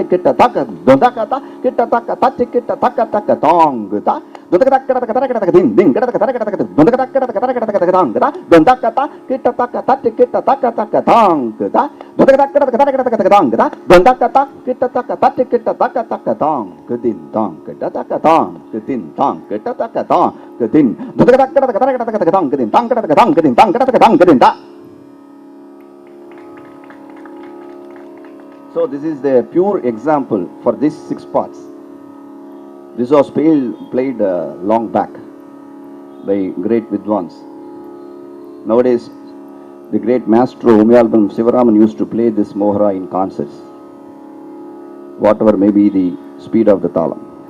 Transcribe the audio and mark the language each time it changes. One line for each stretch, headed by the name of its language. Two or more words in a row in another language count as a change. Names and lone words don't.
English: kita taka don taka tak kita taka tati kita taka taka tong guta don taka tak kita taka din din kita taka taka taka don taka tak kita taka tong guta don taka tak kita taka tati kita taka taka tong guta don taka tak kita taka tong guta don taka tak kita taka tati kita taka taka tong gudin tong kita taka tong gudin tong kita taka tong gudin don taka tak kita taka tong gudin tong kita taka tong gudin tong kita taka tong gudin ta. So this is the pure example for these 6 parts. This was played long back by great vidwans. Nowadays, the great maestro eAmbalam Sivaraman used to play this mohara in concerts, whatever may be the speed of the talam.